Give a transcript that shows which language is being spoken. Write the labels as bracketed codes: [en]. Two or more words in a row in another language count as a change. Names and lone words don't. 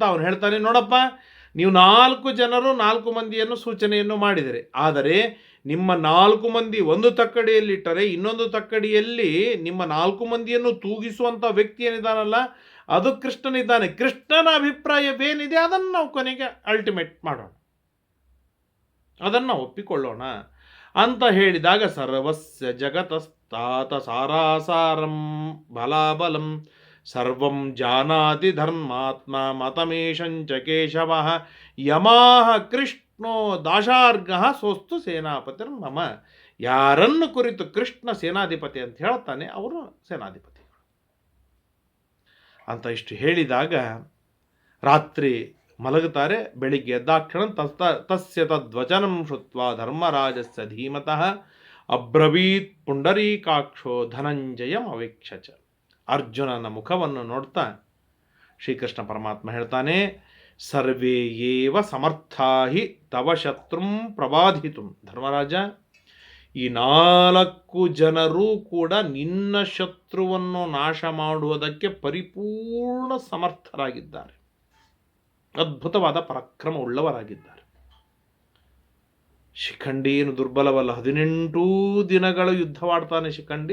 [kn] ಅವನು ಹೇಳ್ತಾನೆ, ನೋಡಪ್ಪ, ನೀವು 4 ಜನರು 4 ಮಂದಿಯನ್ನು ಸೂಚನೆಯನ್ನು ಮಾಡಿದರೆ, ಆದರೆ ನಿಮ್ಮ 4 ಮಂದಿ ಒಂದು ತಕ್ಕಡಿಯಲ್ಲಿಟ್ಟರೆ ಇನ್ನೊಂದು ತಕ್ಕಡಿಯಲ್ಲಿ ನಿಮ್ಮ 4 ಮಂದಿಯನ್ನು ತೂಗಿಸುವಂಥ ವ್ಯಕ್ತಿ ಏನಿದ್ದಾನಲ್ಲ, ಅದು ಕೃಷ್ಣನಿದ್ದಾನೆ. ಕೃಷ್ಣನ ಅಭಿಪ್ರಾಯವೇನಿದೆ ಅದನ್ನು ನಾವು ಕೊನೆಗೆ ಅಲ್ಟಿಮೇಟ್ ಮಾಡೋಣ, ಅದನ್ನು ಒಪ್ಪಿಕೊಳ್ಳೋಣ ಅಂತ ಹೇಳಿದಾಗ, [sa] ಸರ್ವಸ್ಯ ಜಗತಸ್ತಾತ ಸಾರಾಸಾರಂ ಬಲಾಬಲಂ ಸರ್ವಂ ಜಾನಾತಿ ಧರ್ಮಾತ್ಮ ಮತಮೇಶಂಚ ಕೇಶವ ಯಮಾಹ ಕೃಷ್ಣೋ ದಾಶಾರ್ಘ ಸೋಸ್ತು ಸೇನಾಪತಿರ್ ಮಮ. [kn] ಯಾರನ್ನು ಕುರಿತು ಕೃಷ್ಣ ಸೇನಾಧಿಪತಿ ಅಂತ ಹೇಳ್ತಾನೆ ಅವರು ಸೇನಾಧಿಪತಿ ಅಂತ ಇಷ್ಟು ಹೇಳಿದಾಗ ರಾತ್ರಿ ಮಲಗುತ್ತಾರೆ. ಬೆಳಿಗ್ಗೆ ಎದ್ದಾಕ್ಷಣ [sa] ತಸ್ಯ ತದ್ವಚನಂ ಶ್ರುತ್ವಾ ಧರ್ಮರಾಜಸ್ಯ ಧೀಮತಃ ಅಬ್ರವೀತ್ ಪುಂಡರೀಕಾಕ್ಷೋ ಧನಂಜಯಂ ಅವೇಕ್ಷಚ. [kn] ಅರ್ಜುನನ ಮುಖವನ್ನು ನೋಡ್ತಾ ಶ್ರೀಕೃಷ್ಣ ಪರಮಾತ್ಮ ಹೇಳ್ತಾನೆ, [sa] ಸರ್ವೇ ಏವ ಸಮರ್ಥಾಹಿ ತವ ಶತ್ರುಂ ಪ್ರಬಾಧಿತು. [kn] ಧರ್ಮರಾಜ, ಈ 4 ಜನರೂ ಕೂಡ ನಿನ್ನ ಶತ್ರುವನ್ನು ನಾಶ ಮಾಡುವುದಕ್ಕೆ ಪರಿಪೂರ್ಣ ಸಮರ್ಥರಾಗಿದ್ದಾರೆ, ಅದ್ಭುತವಾದ ಪರಾಕ್ರಮ ಉಳ್ಳವರಾಗಿದ್ದಾರೆ. ಶಿಖಂಡಿ ಏನು ದುರ್ಬಲವಲ್ಲ, 18 ದಿನಗಳು ಯುದ್ಧವಾಡ್ತಾನೆ ಶಿಖಂಡಿ.